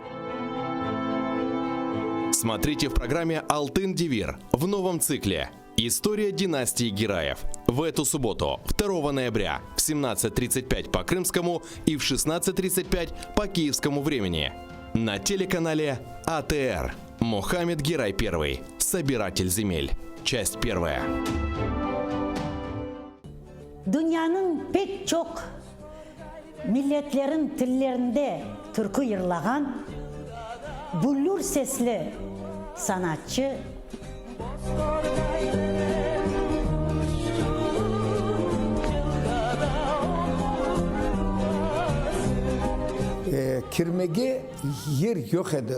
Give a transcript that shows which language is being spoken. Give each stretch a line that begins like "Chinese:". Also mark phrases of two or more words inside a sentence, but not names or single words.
Russian: Смотрите в программе «Алтын Девир» в новом цикле «История династии Гераев» в эту субботу, 2 ноября в 17:35 по крымскому и в 16:35 по киевскому времени на телеканале АТР. Мухаммед Герай I. Собиратель земель. Часть 1.
Crimean Tatar: Dünyanın pek çok milletlerin tillerinde türkü yırlagan bullur sesli sanatçı Kirmege yer yok edi.